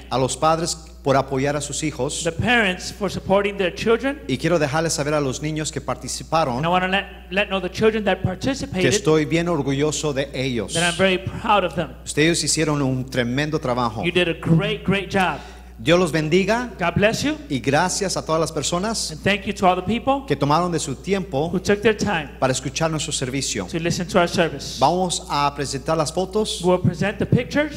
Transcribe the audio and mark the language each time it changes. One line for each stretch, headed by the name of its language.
Spanish: a los padres por apoyar a sus hijos
English: the parents for supporting their children.
Spanish: y quiero dejarles saber a los niños que participaron
English: And I want to let know the children that
Spanish: que
English: participated
Spanish: estoy bien orgulloso de ellos.
English: that I'm very proud of them.
Spanish: Ustedes hicieron un tremendo trabajo.
English: You did a great job.
Spanish: Dios los bendiga
English: God bless you.
Spanish: y gracias a todas las personas
English: And thank you to all the people
Spanish: que tomaron de su tiempo
English: who took their time
Spanish: para escuchar nuestro servicio.
English: to listen to our service.
Spanish: Vamos a presentar las fotos
English: We'll present the pictures